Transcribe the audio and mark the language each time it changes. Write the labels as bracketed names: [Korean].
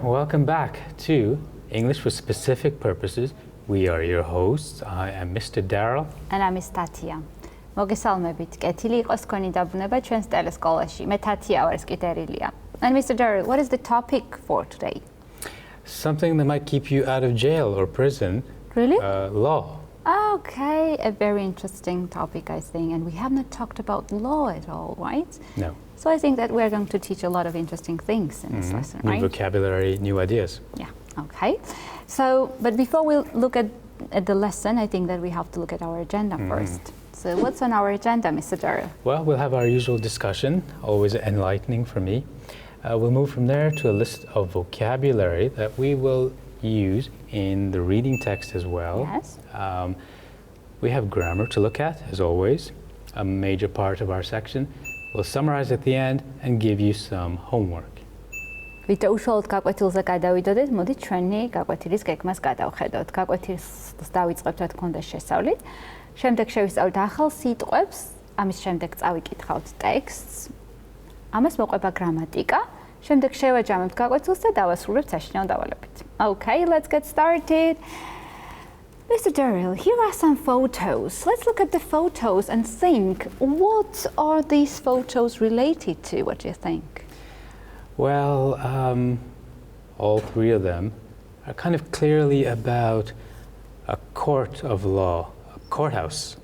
[English] Welcome back to English for Specific Purposes. We are your hosts. I am Mr. Daryl. And I'm Miss Thათია. [Georgian] მოგესალმებით. კეთილი იყოს თქვენი დაბრუნება ჩვენს ტელესკოლაში. მე თათია ვარ, ეს კი დერილია. [English] And Mr. Daryl, what is the topic for today? Something that might keep you out of jail or prison. Really? Law. Okay, a very interesting topic, I think. And we have not talked about law at all, right? No. So I think that we're going to teach a lot of interesting things in this lesson, right? New vocabulary, new ideas. Yeah, okay. So, but before we look at the lesson, I think that we have to look at our agenda first. So what's on our agenda, Mr. Daryl? Well, we'll have our usual discussion, always enlightening for me. We'll move from there to a list of vocabulary that we will use in the reading text as well. Yes. We have grammar to look at, as always, a major part of our section. We'll summarize at the end and give you some homework. [Georgian] ვიდრე უშუალოდ გაკვეთილზე გადავიდოდეთ, მოდით ჩვენი გაკვეთილის გეგმას გადავხედოთ. გაკვეთილს დავიწყებთ, რა თქმა უნდა, შესწავლით. შემდეგ შევისწავლით ახალ სიტყვებს, ამის შემდეგ წავიკითხავთ ტექსტს. ამას მოყვება გრამატიკა. შემდეგ შევაჯამებთ გაკვეთილს და დავასრულებთ საშინაო დავალებით. [English] Okay, let's get started. Mr. Daryl, here are some photos. Let's look at the photos and think, what are these photos related to? What do you think? Well, all three of them are kind of clearly about a court of law, a courthouse.